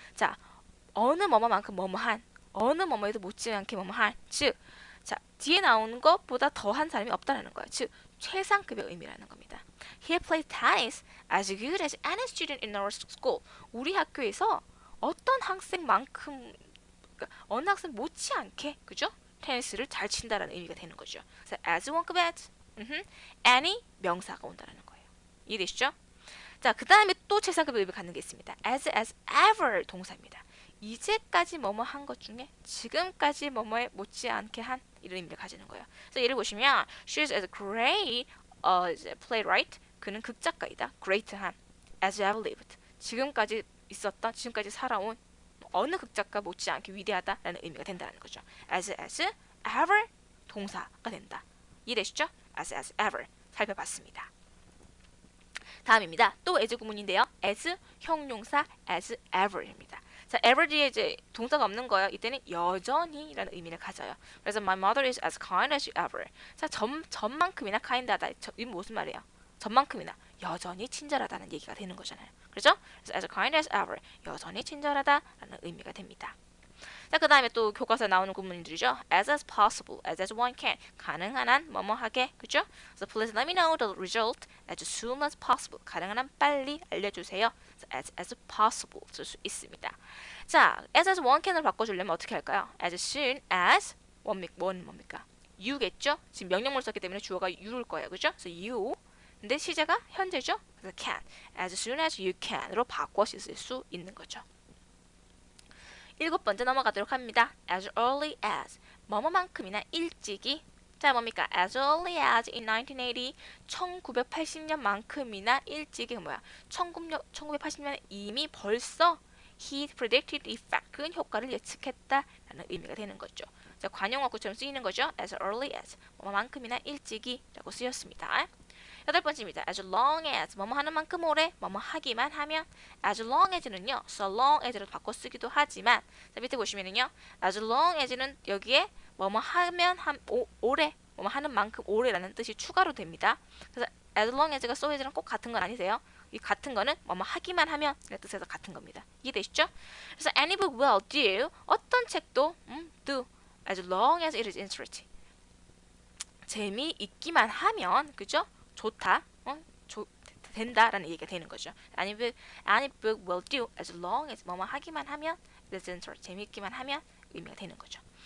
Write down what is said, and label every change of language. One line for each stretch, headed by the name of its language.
Korean: 자, 어느 뭐뭐만큼 뭐뭐한, 어느 뭐뭐에도 못지않게 뭐뭐한, 즉, 자, 뒤에 나오는 것보다 더한 사람이 없다라는 거예요. 즉, 최상급의 의미라는 겁니다.
English: He played tennis as good as any student in our school.
Korean: 우리 학교에서 어떤 학생만큼, 그러니까 어느 학생 못지않게, 그죠? 테니스를 잘 친다라는 의미가 되는 거죠. 그래서 as 원급 as, any 명사가 온다라는 거예요. 이해되시죠? 자, 그 다음에 또 최상급의 의미를 갖는 게 있습니다. as ever 동사입니다. 이제까지 뭐뭐 한 것 중에 지금까지 뭐뭐에 못지않게 한 이런 의미를 가지는 거예요. 그래서 예를 보시면
English: she is as great as playwright.
Korean: 그는 극작가이다. great한 as ever lived. 지금까지 있었던, 지금까지 살아온 어느 극작가 못지않게 위대하다라는 의미가 된다는 거죠. as ever 동사가 된다. 이해되시죠? as ever 살펴봤습니다. 다음입니다. 또 as 구문인데요. as 형용사 as ever입니다. 자, ever 뒤에 이제 동사가 없는 거예요. 이때는 여전히라는 의미를 가져요. 그래서
English: my mother is as kind as ever.
Korean: 자, 전만큼이나 kind하다. 이건 무슨 말이에요? 전만큼이나 여전히 친절하다는 얘기가 되는 거잖아요. 그렇죠? 그래서 as kind as ever. 여전히 친절하다라는 의미가 됩니다. 자, 그 다음에 또 교과서에 나오는 구문들이죠. as possible, as one can. 가능한 한 뭐뭐하게, 그죠?
English: So please let me know the result as soon as possible.
Korean: 가능한 한 빨리 알려주세요. So as possible 쓸 수 있습니다. 자, as one can을 바꿔주려면 어떻게 할까요? as soon as 원 뭡니까? you겠죠? 지금 명령문을 썼기 때문에 주어가 you일 거예요, 그죠? So you. 근데 시제가 현재죠? 그래서 can. as soon as you can으로 바꿔 쓸 수 있는 거죠. 7번째 넘어가도록 합니다. as early as 뭐뭐만큼이나 일찍이 자 뭡니까? as early as in 1980 1980년만큼이나 일찍이 뭐야? 1980년에 이미 벌써
English: he predicted the effect
Korean: 그 효과를 예측했다라는 의미가 되는 거죠. 자, 관용어구처럼 쓰이는 거죠. as early as 뭐뭐만큼이나 일찍이라고 쓰였습니다. 8번째입니다. as long as 뭐뭐 하는 만큼 오래 뭐뭐 하기만 하면 as long as는요. so long as로 바꿔 쓰기도 하지만 자, 밑에 보시면은요. as long as는 여기에 뭐뭐 하면 오래 뭐뭐 하는 만큼 오래라는 뜻이 추가로 됩니다. 그래서 as long as가 so as랑 꼭 같은 건 아니세요. 이 같은 거는 뭐뭐 하기만 하면 이라는 뜻에서 같은 겁니다. 이해되시죠? 그래서
English: any book will do
Korean: 어떤 책도
English: do as long as it is interesting
Korean: 재미있기만 하면 그죠? 좋다, 된다라는 얘기가 되는 거죠.
English: any book will do as long as
Korean: 뭐뭐 하기만 하면 재미있기만 하면 의미가 되는 거죠.